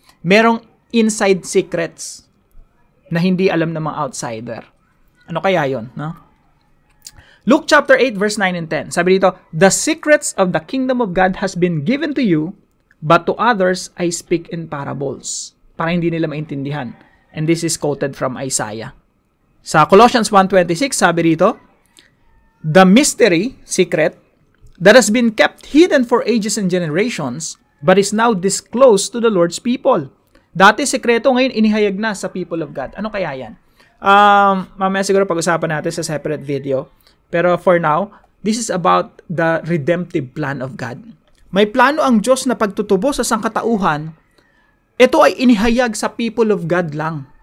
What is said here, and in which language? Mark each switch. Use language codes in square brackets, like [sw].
[tl] Merong inside secrets na hindi alam ng mga outsider. Ano kaya yon, no? [en] Luke chapter 8 verse 9 and 10. Sabi dito, "The secrets of the kingdom of God has been given to you, but to others I speak in parables." [tl] Para hindi nila maintindihan. [en] And this is quoted from Isaiah. [tl] Sa Colossians 1:26, sabi dito, [en] "The mystery, secret, that has been kept hidden for ages and generations, but is now disclosed to the Lord's people." [tl] Dati sekreto, ngayon inihayag na sa [en] people of God. [tl] Ano kaya yan? Mamaya siguro pag-usapan natin sa separate video. [en] Pero for now, this is about the redemptive plan of God. [tl] May plano ang Diyos na pagtutubo sa sangkatauhan. Ito ay inihayag sa [en] people of God [tl] lang.